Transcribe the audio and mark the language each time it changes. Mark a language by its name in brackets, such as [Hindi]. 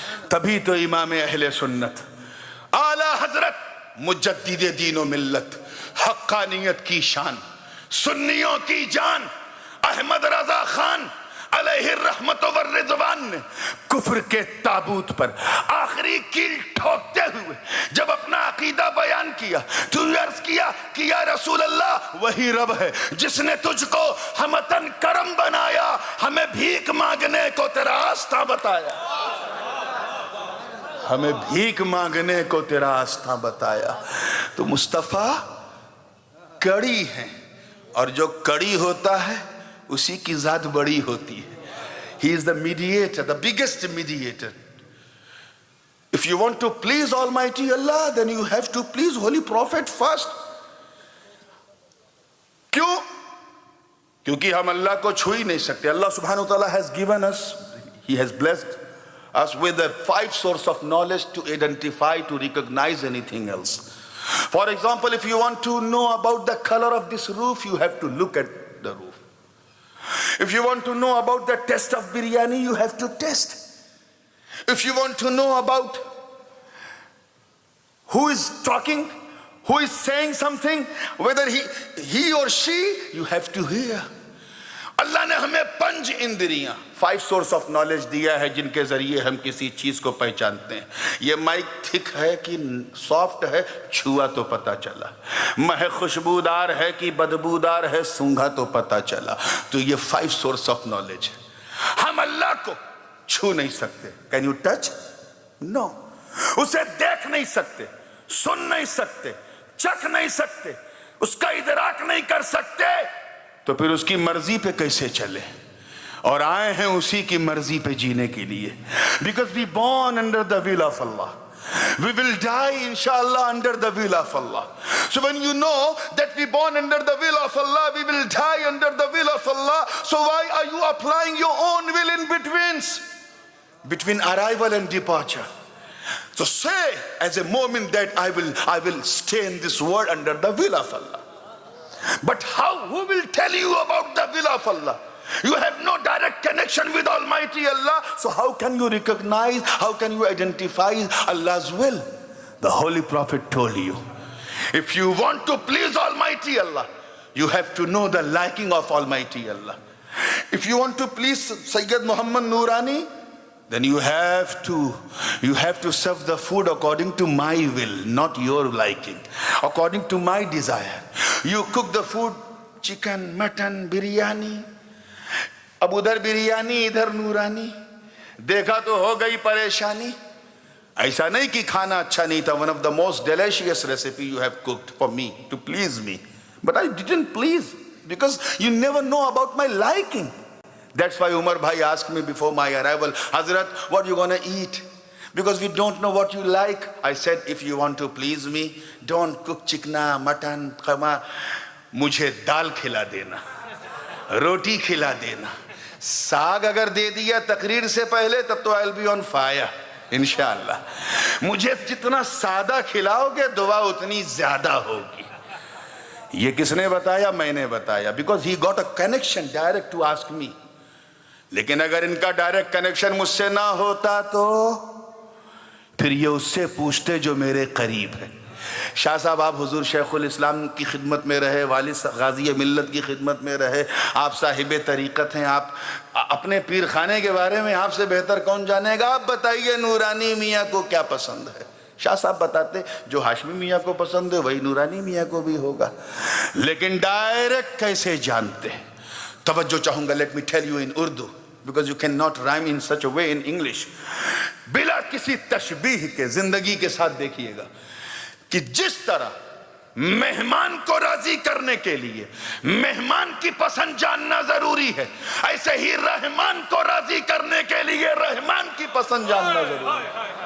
[Urdu] تبھی تو امام اہل سنت اعلیٰ حضرت مجدد دین و ملت، حقانیت کی شان، سنیوں کی جان، احمد رضا خان علیہ الرحمت والرضوان نے کفر کے تابوت پر آخری کیل ٹھوکتے ہوئے جب اپنا عقیدہ بیان کیا تو عرض کیا کہ یا رسول اللہ، وہی رب ہے جس نے تجھ کو ہمتن کرم بنایا، ہمیں بھیک مانگنے کو تیرا راستہ بتایا. ہمیں بھیک مانگنے کو تیرا راستہ بتایا. تو مصطفیٰ کڑی ہیں، اور جو کڑی ہوتا ہے اسی کی ذات بڑی ہوتی ہے. [English] He is the mediator, the biggest mediator. If you want to please Almighty Allah, then you have to please Holy Prophet first. [Urdu] کیوں؟ کیونکہ ہم اللہ کو چھو ہی نہیں سکتے. [English] اللہ سبحانہ وتعالی has given us, He has blessed us with the 5 sources of knowledge to identify, to recognize anything else. For example, if you want to know about the color of this roof, you have to look at the roof. If you want to know about the taste of biryani, you have to taste. If you want to know about who is talking, who is saying something, whether he or she, you have to hear. [Urdu] اللہ نے ہمیں 5 اندریاں، 5 source of knowledge دیا ہے جن کے ذریعے ہم کسی چیز کو پہچانتے ہیں. یہ مائک تھک ہے کہ سافٹ ہے، چھوا تو پتا چلا. مہک خوشبودار ہے کہ بدبودار ہے، سونگھا تو پتا چلا. تو یہ 5 سورس آف نالج ہے. ہم اللہ کو چھو نہیں سکتے. [English] Can you touch? No. [Urdu] اسے دیکھ نہیں سکتے، سن نہیں سکتے، چکھ نہیں سکتے، اس کا ادراک نہیں کر سکتے. تو پھر اس کی مرضی پہ کیسے چلے؟ اور آئے ہیں اسی کی مرضی پہ جینے کے لیے. [English] Because we born under the will of Allah. We will die inshallah under the will of Allah. So when you know that we born under the will of Allah, we will die under the will of Allah. So why are you applying your own will in between arrival and departure? So say as a moment that I will stay in this world under the will of Allah. But who will tell you about the will of Allah? You have no direct connection with Almighty Allah. So how can you recognize, how can you identify Allah's will? The Holy Prophet told you. If you want to please Almighty Allah, you have to know the liking of Almighty Allah. If you want to please Sayyid Muhammad Noorani, then you have to serve the food according to my will, not your liking, according to my desire. You cook the food, chicken, mutton, biryani, [Urdu] اب ادھر بریانی ادھر نورانی, دیکھا تو ہو گئی پریشانی. ایسا نہیں کہ کھانا اچھا نہیں تھا. [English] One of the most delicious recipe you have cooked for me, to please me. But I didn't please, because you never know about my liking. That's why Umar Bhai asked me before my arrival, Hazrat, what you gonna eat? Because we don't know what you like. I said, if you want to please me, don't cook chikna, mutton, khama. [Urdu] مجھے دال کھلا دینا, روٹی کھلا دینا. ساگ اگر دے دیا تقریر سے پہلے تب تو [English] I'll be on fire [Urdu] انشاءاللہ. مجھے جتنا سادہ کھلاؤ گے دعا اتنی زیادہ ہوگی. یہ کس نے بتایا؟ میں نے بتایا. [English] Because he got a connection direct to ask me. [Urdu] لیکن اگر ان کا ڈائریکٹ کنیکشن مجھ سے نہ ہوتا تو پھر یہ اس سے پوچھتے جو میرے قریب ہے. شاہ صاحب آپ حضور شیخ الاسلام کی خدمت میں رہے, والد غازی ملت کی خدمت میں رہے, آپ صاحب طریقت ہیں, آپ اپنے پیر خانے کے بارے میں آپ سے بہتر کون جانے گا. آپ بتائیے نورانی میاں کو کیا پسند ہے. شاہ صاحب بتاتے جو ہاشمی میاں کو پسند ہے وہی نورانی میاں کو بھی ہوگا. لیکن ڈائریکٹ کیسے جانتے ہیں؟ توجہ چاہوں گا. [English] Let me tell you in Urdu, because you cannot rhyme in such a way in English. [Urdu] بلا کسی تشبیہ کے زندگی کے ساتھ دیکھیے گا کہ جس طرح مہمان کو راضی کرنے کے لیے مہمان کی پسند جاننا ضروری ہے, ایسے ہی رحمان کو راضی کرنے کے لیے رحمان کی پسند جاننا ضروری ہے.